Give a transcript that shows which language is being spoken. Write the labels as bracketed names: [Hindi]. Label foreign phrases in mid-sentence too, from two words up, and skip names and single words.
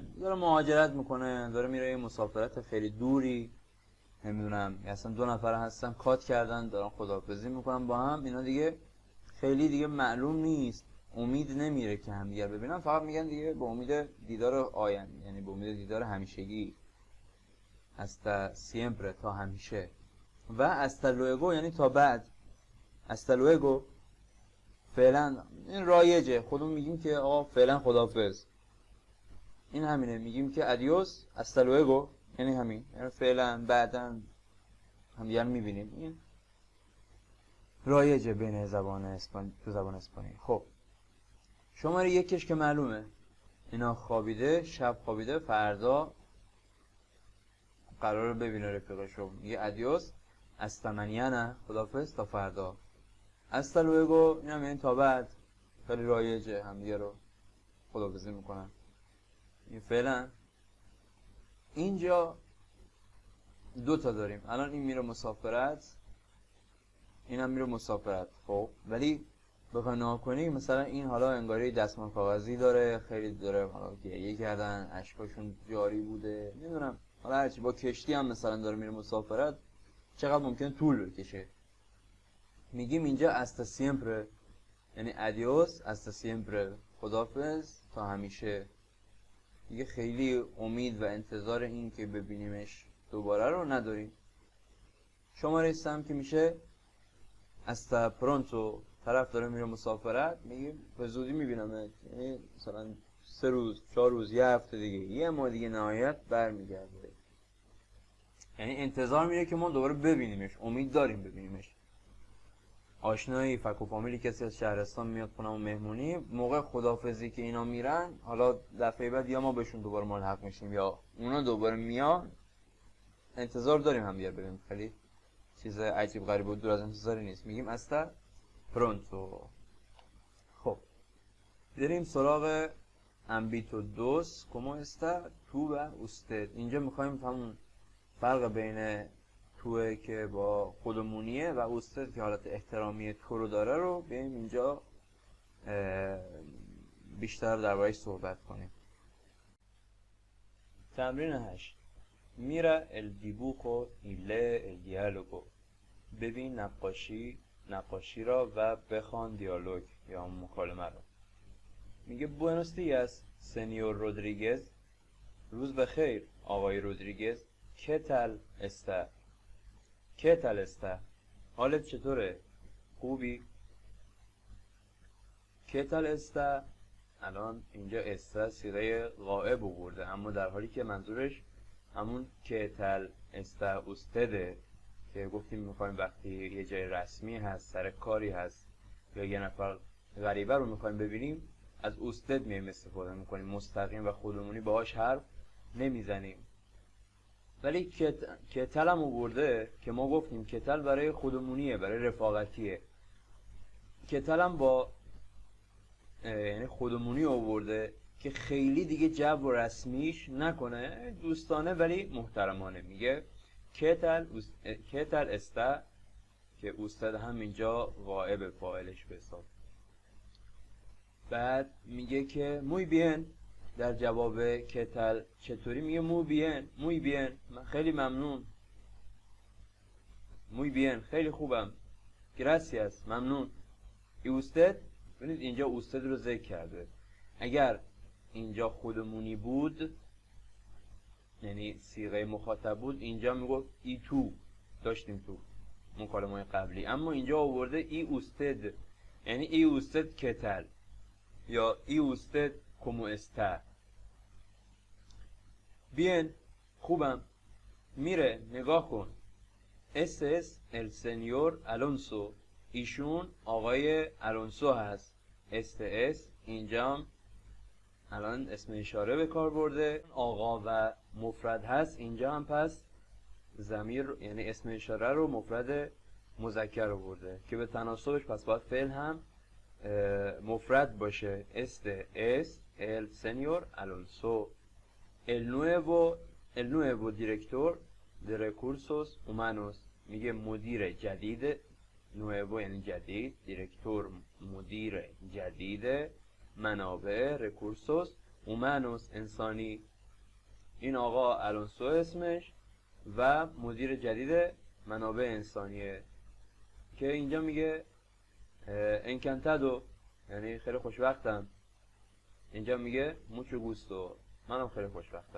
[Persian] داره مهاجرت میکنه، داره میره یه مسافرت خیلی دوری، نمیدونم اصلا دو نفر هستن کات کردن دارن خداحافظی میکنن با هم، اینا دیگه خیلی دیگه معلوم نیست، امید نمیره که همدیگه رو ببینن، فقط میگن دیگه به امید دیدار آینده، یعنی به امید دیدار همیشگی. [Spanish] hasta siempre [Persian] تا همیشه. و [Spanish] hasta luego [Persian] یعنی تا بعد. [Spanish] hasta luego [Persian] فعلا این رایجه، خودمون میگیم که آقا فعلا خداحافظ، این همینه، میگیم که [Spanish] adiós hasta luego [Persian] یعنی همین، یعنی فعلا بعدا هم دیگر میبینیم. این رایجه بین زبان اسپانیایی، تو زبان اسپانیایی. خب شماره یکش که معلومه، اینا خوابیده، شب خوابیده، فردا قرار ببینه رفیقشو، میگه [Spanish] adiós hasta mañana, [Persian] خداحافظ تا فردا. [Spanish] hasta luego [Persian] این هم یعنی تا بعد، خیلی رایجه، هم دیگه رو خداحافظی میکنن. این فعلا اینجا دو تا داریم، الان این میره مسافرت، این هم میره مسافرت. خب ولی بخوای نگاه کنی مثلا این حالا انگاری دستمال کاغذی داره، خیلی داره حالا گریه کردن، اشکاشون جاری بوده، نمیدونم حالا هرچی، با کشتی هم مثلا داره میره مسافرت، چقدر ممکنه طول بکشه. میگیم اینجا [Spanish] hasta siempre [Persian] یعنی [Spanish] adiós hasta siempre, [Persian] خداحافظ تا همیشه. دیگه خیلی امید و انتظار این که ببینیمش دوباره رو نداریم. شماره سم که میشه [Spanish] hasta pronto، [Persian] طرف داره میره مسافرت، میگیم به زودی میبینمت، یعنی مثلا 3 روز 4 روز، یه هفته دیگه، یه ماه دیگه نهایت برمیگرده. یعنی انتظار میره که ما دوباره ببینیمش، امید داریم ببینیمش. آشنایی فک و فامیلی کسی از شهرستان میاد خونمون مهمونی، موقع خداحافظی که اینا میرن، حالا دفعه بعد یا ما بهشون دوباره ملحق میشیم یا اونا دوباره میان، انتظار داریم هم دیگه ببینیم. خیلی چیز عجیب غریب و دور از انتظاری نیست. [Spanish] میگیم hasta pronto. [Persian] خب بریم سراغ [Spanish] ambito dos como está tú و usted. [Persian] اینجا میخوایم همون فرق بین توه که با خودمونیه و اوستد که حالت احترامی تو رو داره رو بیاییم اینجا بیشتر درباره‌اش صحبت کنیم. تمرین 8. [Spanish] Mira el dibujo y lee el diálogo. [Persian] ببین نقاشی را و بخوان دیالوگ یا مکالمه رو. [Spanish] میگه Buenos días, señor Rodríguez. [Persian] روز بخیر آقای رودریگز. [Spanish] ¿Qué tal está? ¿Qué tal está؟ [Persian] حالت چطوره؟ [Spanish] خوبی؟ ¿Qué tal está؟ [Persian] الان اینجا استا صیغه غائب آورده، اما در حالی که منظورش همون [Spanish] ¿Qué tal está usted؟ [Persian] که گفتیم میخوایم وقتی یه جای رسمی هست، سر کاری هست یا یه نفر غریبه رو میخوایم ببینیم، از usted میایم استفاده میکنیم، مستقیم و خودمونی باهاش حرف نمیزنیم. ولی کتل هم آورده که ما گفتیم کتل برای خودمونیه، برای رفاقتیه. کتل هم با یعنی خودمونی آورده که خیلی دیگه جو رسمیش نکنه، دوستانه ولی محترمانه. میگه [Spanish] qué tal está [Persian] که اوستد هم اینجا غائب فاعلش به حساب. بعد میگه که [Spanish] muy bien، [Persian] در جواب کتل چطوری میگه [Spanish] muy bien، [Persian] من خیلی ممنون. [Spanish] muy bien، [Persian] خیلی خوبم. gracias، ممنون. [Spanish] y usted، [Persian] ببینید اینجا usted رو ذکر کرده. اگر اینجا خودمونی بود یعنی صیغه مخاطب بود، اینجا میگفت [Spanish] y tú, [Persian] داشتیم تو مکالمه قبلی، اما اینجا آورده [Spanish] y usted, [Persian] یعنی [Spanish] y usted qué tal [Persian] یا [Spanish] y usted como está. bien، [Persian] خوبم. میره، نگاه کن. [Spanish] este es el señor Alonso، [Persian] ایشون آقای الونسو هست. [Spanish] este es [Persian] اینجا الان اسم اشاره به کار برده، آقا و مفرد هست، اینجا هم پس ضمیر یعنی اسم اشاره رو مفرد مذکر رو برده که به تناسبش پس باید فعل هم مفرد باشه. [Spanish] es el señor Alonso. el nuevo director de recursos humanos. [Persian] میگه مدیر جدید، nuevo یعنی جدید، دیرکتور مدیر جدید منابع [Spanish] recursos humanos [Persian] انسانی. این آقا الونسو اسمش و مدیر جدید منابع انسانیه که اینجا میگه انکانتادو یعنی خیلی خوشبختم. اینجا میگه [Spanish] mucho gusto, [Persian] منم خیلی خوشبختم.